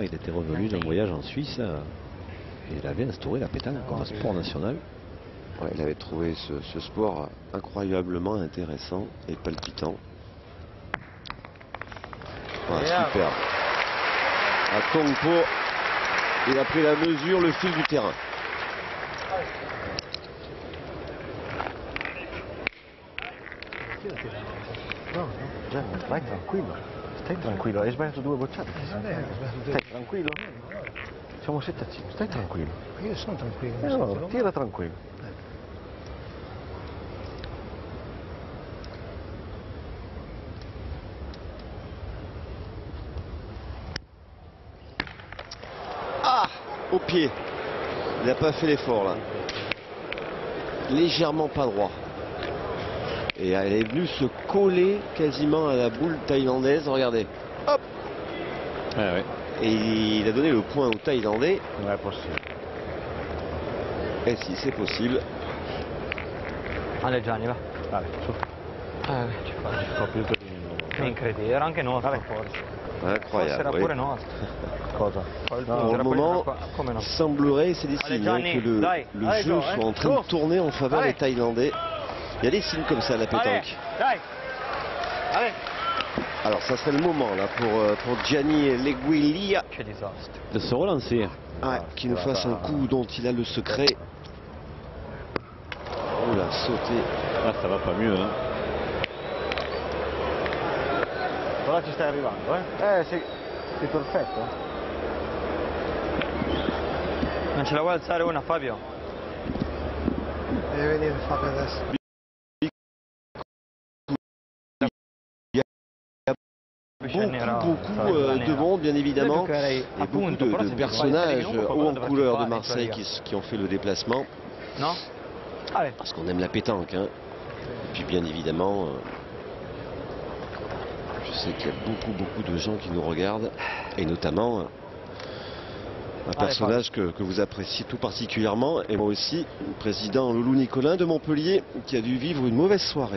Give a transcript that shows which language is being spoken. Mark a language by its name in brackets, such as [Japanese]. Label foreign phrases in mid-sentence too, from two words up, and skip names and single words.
[French] Il était revenu d'un voyage en Suisse et il avait instauré la pétanque comme un sport national. Ouais, il avait trouvé ce sport incroyablement intéressant et palpitant. Ouais, super. À Tongpo, il a pris la mesure, le fil du terrain. [Italian] Vai tranquillo. Stai tranquillo, hai sbagliato 2 bocciate. Stai tranquillo. Siamo 7-5, stai tranquillo. Io sono tranquillo. No, tira tranquillo. [French] Ah, au pied. Il n'a pas fait l'effort là. Légèrement pas droit. Et elle est venue se coller quasiment à la boule thaïlandaise. Regardez. Hop. Ah ouais. Et il a donné le point au Thaïlandais. [Italian] Non è possibile. [French] Et si, c'est possible. Allez Gianni, va. [Italian] Dai, su. Ci fai. Computer. È incredibile, era anche nostro forse. [French] Incroyable. [Italian] Forse era [French] Oui. [Italian] pure nostro. Cosa? Quel [French] Pour [Italian] punto [French] le [Italian] era pure [French] moment, [Italian] come [French] il [Italian] no. [French] semblerait, c'est des Allez, signes, hein, [Italian] Gianni, [French] que le [Italian] dai. [French] jeu Allez, Joe, soit en train de tourner en faveur des Thaïlandais. Il y a des signes comme ça à la Allez, pétanque. [Italian] dai. Allez. [French] Alors ça serait le moment là pour Gianni Leguilia [Italian] Che disastro. [French] De se relancer. qui nous fasse un coup dont il a le secret. Oh là, sauté. Ah, ça va pas mieux, hein. [Italian] Ora ci stai arrivando, eh? Sei perfetto. Non ce la vuoi alzare una, Fabio? Deve venire Fabio adesso. [French] Beaucoup de monde, bien évidemment, et beaucoup de personnages haut en couleur de Marseille qui ont fait le déplacement. No? Allez. Parce qu'on aime la pétanque. Hein. Et puis bien évidemment, je sais qu'il y a beaucoup de gens qui nous regardent, et notamment un personnage que vous appréciez tout particulièrement, et moi aussi, le président Loulou Nicolin de Montpellier, qui a dû vivre une mauvaise soirée.